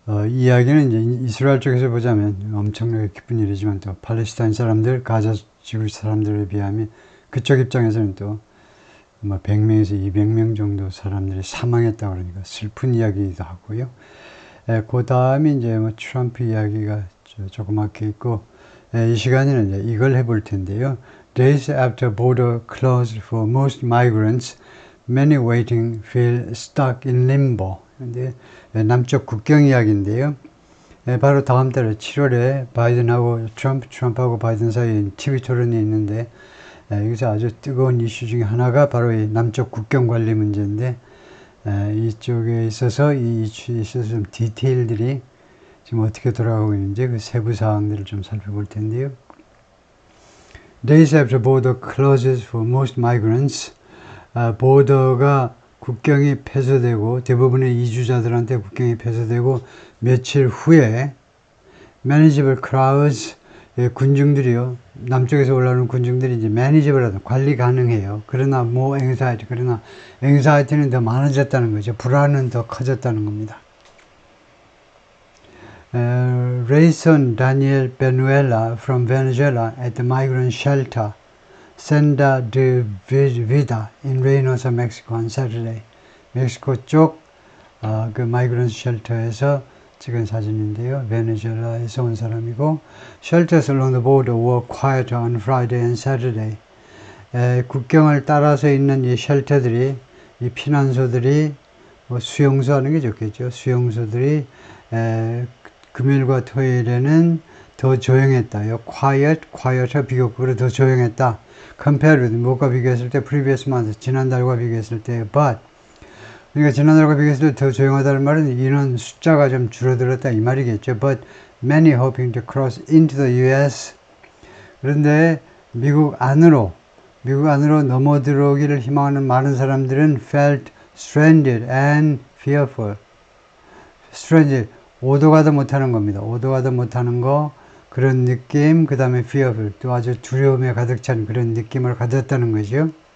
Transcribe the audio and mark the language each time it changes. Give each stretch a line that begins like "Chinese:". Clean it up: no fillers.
Korean: 이 이야기는 이제 이스라엘 쪽에서 보자면 엄청나게 기쁜 일이지만 또 팔레스타인 사람들, 가자 지구 사람들에 비하면 그쪽 입장에서는 또 100명에서 200명 정도 사람들이 사망했다 그러니까 슬픈 이야기이기도 하고요. 그 다음에 이제 트럼프 이야기가 조그맣게 있고, 이 시간에는 이제 이걸 해볼 텐데요.
English: Days after border closed for most migrants, many waiting feel stuck in limbo.
Korean: 근데 남쪽 국경 이야기인데요. 바로 다음 달에 7월에 바이든하고 트럼프하고 바이든 사이에 TV 토론이 있는데, 여기서 아주 뜨거운 이슈 중에 하나가 바로 이 남쪽 국경 관리 문제인데, 이쪽에 있어서 이 이슈에 있어서 좀 디테일들이 지금 어떻게 돌아가고 있는지 그 세부 사항들을 좀 살펴볼 텐데요.
English: Days after border closes for most migrants,
Korean: 보더가 국경이 폐쇄되고 대부분의 이주자들한테 국경이 폐쇄되고 며칠 후에
English: manageable crowds,
Korean: 군중들이요, 남쪽에서 올라오는 군중들이 이제 manageable, 관리 가능해요. 그러나
English: more anxiety,
Korean: 그러나 anxiety는 더 많아졌다는 거죠. 불안은 더 커졌다는 겁니다.
English: Rayson Daniel Benuela from Venezuela at the migrant shelter Senda de Vida in Reynosa, Mexico on Saturday.
Korean: 멕시코 쪽 그 마이그런트 쉘터에서 찍은 사진인데요. 베네수엘라에서 온 사람이고,
English: shelters along the border were quieter on Friday and Saturday.
Korean: 국경을 따라서 있는 이 쉘터들이, 이 피난소들이, 수용소 하는 게 좋겠죠. 수용소들이 금요일과 토요일에는 더 조용했다요. quieter 비교급으로 더 조용했다.
English: compared with,
Korean: 뭐가 비교했을 때,
English: previous month,
Korean: 지난달과 비교했을 때, but. 그러니까 지난달과 비교했을 때 더 조용하다는 말은 인원 숫자가 좀 줄어들었다 이 말이겠죠.
English: But many hoping to cross into the US.
Korean: 그런데 미국 안으로 넘어 들어오기를 희망하는 많은 사람들은
English: felt stranded and fearful.
Korean: stranded, 오도 가도 못하는 겁니다. 오도 가도 못하는 거, 그런 느낌, 그 다음에 fearful, 또 아주 두려움에 가득 찬 그런 느낌을 가졌다는 거죠.